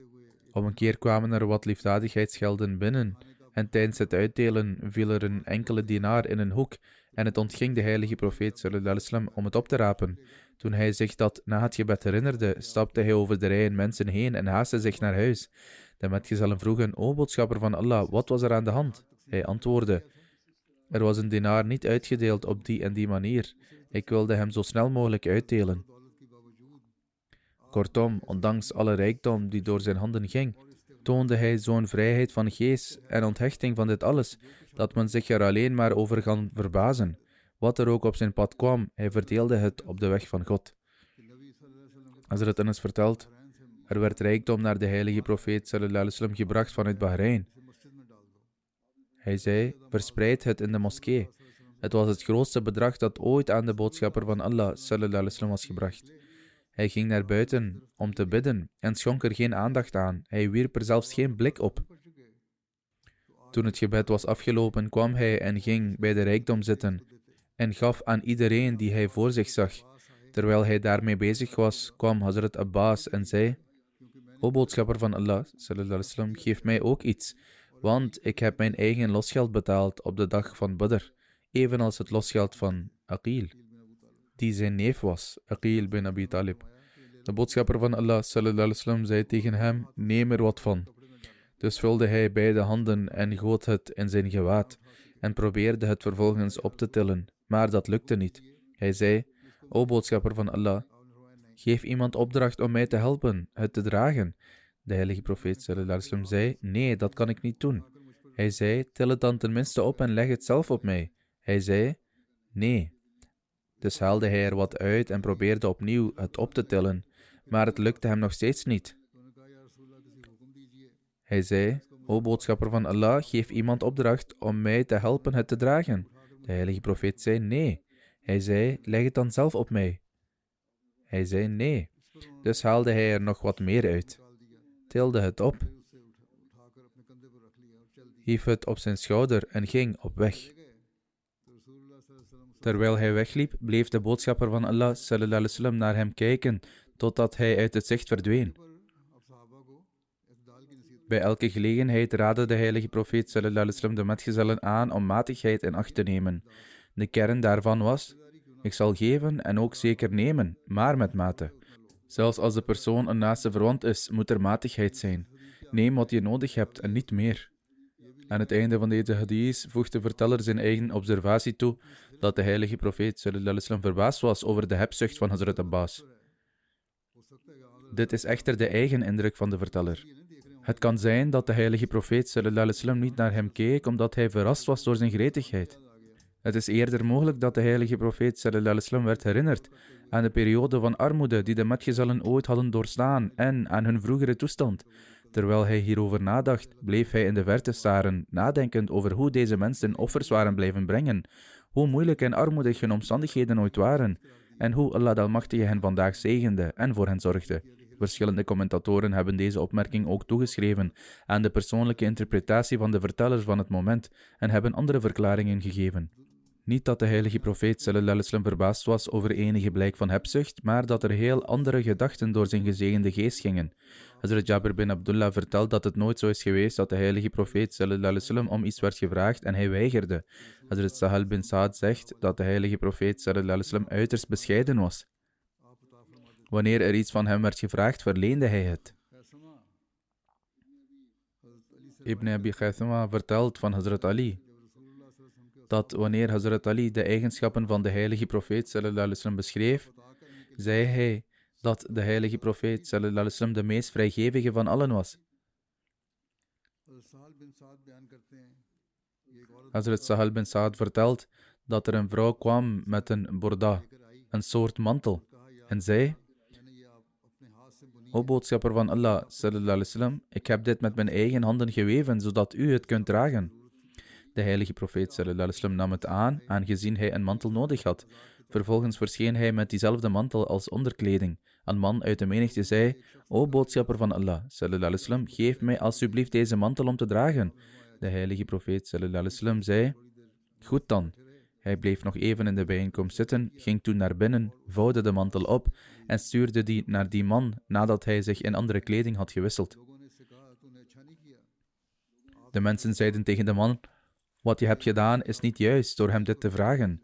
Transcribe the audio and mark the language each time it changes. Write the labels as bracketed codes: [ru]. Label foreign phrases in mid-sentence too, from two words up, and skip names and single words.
[nl] Op een keer kwamen er wat liefdadigheidsgelden binnen en tijdens het uitdelen viel er een enkele dinar in een hoek en het ontging de heilige profeet [ar] صلى الله عليه وسلم [nl] om het op te rapen. Toen hij zich dat na het gebed herinnerde, stapte hij over de rijen mensen heen en haastte zich naar huis. De metgezellen vroegen, o boodschapper van Allah, wat was er aan de hand? Hij antwoordde, er was een dinar niet uitgedeeld op die en die manier. Ik wilde hem zo snel mogelijk uitdelen. Kortom, ondanks alle rijkdom die door zijn handen ging, toonde hij zo'n vrijheid van geest en onthechting van dit alles, dat men zich er alleen maar over kan verbazen. Wat er ook op zijn pad kwam, hij verdeelde het op de weg van God. Als er het eens vertelt, er werd rijkdom naar de heilige profeet [ar] صلى الله عليه وسلم [nl] gebracht vanuit Bahrein. Hij zei, verspreid het in de moskee. Het was het grootste bedrag dat ooit aan de boodschapper van Allah [ar] صلى الله عليه وسلم [nl] was gebracht. Hij ging naar buiten om te bidden en schonk er geen aandacht aan. Hij wierp er zelfs geen blik op. Toen het gebed was afgelopen, kwam hij en ging bij de rijkdom zitten en gaf aan iedereen die hij voor zich zag. Terwijl hij daarmee bezig was, kwam Hazrat Abbas en zei, o boodschapper van Allah [ar] صلى الله عليه وسلم, [nl] geef mij ook iets, want ik heb mijn eigen losgeld betaald op de dag van Badr, evenals het losgeld van Aqil, die zijn neef was, Aqil bin Abi Talib. De boodschapper van Allah [ar] صلى الله عليه وسلم [nl] zei tegen hem, neem er wat van. Dus vulde hij beide handen en goot het in zijn gewaad en probeerde het vervolgens op te tillen, maar dat lukte niet. Hij zei, o boodschapper van Allah, geef iemand opdracht om mij te helpen, het te dragen. De heilige profeet [ar] صلى الله عليه وسلم [nl] zei, nee, dat kan ik niet doen. Hij zei, til het dan tenminste op en leg het zelf op mij. Hij zei, nee. Dus haalde hij er wat uit en probeerde opnieuw het op te tillen, maar het lukte hem nog steeds niet. Hij zei, o boodschapper van Allah, geef iemand opdracht om mij te helpen het te dragen. De heilige profeet zei, nee. Hij zei, leg het dan zelf op mij. Hij zei, nee. Dus haalde hij er nog wat meer uit, tilde het op, hief het op zijn schouder en ging op weg. Terwijl hij wegliep, bleef de boodschapper van Allah [ar] صلى الله عليه وسلم [nl] naar hem kijken, totdat hij uit het zicht verdween. Bij elke gelegenheid raadde de heilige profeet [ar] صلى الله عليه وسلم [nl] de metgezellen aan om matigheid in acht te nemen. De kern daarvan was, ik zal geven en ook zeker nemen, maar met mate. Zelfs als de persoon een naaste verwant is, moet er matigheid zijn. Neem wat je nodig hebt en niet meer. Aan het einde van deze hadith voegt de verteller zijn eigen observatie toe dat de heilige profeet [ar] صلى الله عليه وسلم [nl] verbaasd was over de hebzucht van Hazrat Abbas. Dit is echter de eigen indruk van de verteller. Het kan zijn dat de heilige profeet [ar] صلى الله عليه وسلم [nl] niet naar hem keek omdat hij verrast was door zijn gretigheid. Het is eerder mogelijk dat de heilige profeet [ar] صلى الله عليه وسلم [nl] werd herinnerd aan de periode van armoede die de metgezellen ooit hadden doorstaan en aan hun vroegere toestand. Terwijl hij hierover nadacht, bleef hij in de verte staren, nadenkend over hoe deze mensen offers waren blijven brengen, hoe moeilijk en armoedig hun omstandigheden ooit waren, en hoe Allah de Almachtige hen vandaag zegende en voor hen zorgde. Verschillende commentatoren hebben deze opmerking ook toegeschreven aan de persoonlijke interpretatie van de verteller van het moment en hebben andere verklaringen gegeven. Niet dat de heilige profeet [ar] صلى الله عليه وسلم [nl] verbaasd was over enige blijk van hebzucht, maar dat er heel andere gedachten door zijn gezegende geest gingen. Hazrat Jabir bin Abdullah vertelt dat het nooit zo is geweest dat de heilige profeet [ar] صلى الله عليه وسلم [nl] om iets werd gevraagd en hij weigerde. Hazrat Sahal bin Sa'ad zegt dat de heilige profeet [ar] صلى الله عليه وسلم [nl] uiterst bescheiden was. Wanneer er iets van hem werd gevraagd, verleende hij het. Ibn Abi Khathama vertelt van Hazrat Ali dat wanneer Hazrat Ali de eigenschappen van de heilige profeet [ar] صلى الله عليه وسلم [nl] beschreef, zei hij dat de heilige profeet [ar] صلى الله عليه وسلم [nl] de meest vrijgevige van allen was. Hazrat Sahal bin Sa'ad vertelt dat er een vrouw kwam met een burda, een soort mantel, en zei, o boodschapper van Allah [ar] صلى الله عليه وسلم, [nl] ik heb dit met mijn eigen handen geweven, zodat u het kunt dragen. De heilige profeet [ar] صلى الله عليه وسلم [nl] nam het aan, aangezien hij een mantel nodig had. Vervolgens verscheen hij met diezelfde mantel als onderkleding. Een man uit de menigte zei, o boodschapper van Allah [ar] صلى الله عليه وسلم, [nl] geef mij alsjeblieft deze mantel om te dragen. De heilige profeet [ar] صلى الله عليه وسلم [nl] zei, goed dan. Hij bleef nog even in de bijeenkomst zitten, ging toen naar binnen, vouwde de mantel op en stuurde die naar die man nadat hij zich in andere kleding had gewisseld. De mensen zeiden tegen de man, wat je hebt gedaan is niet juist door hem dit te vragen.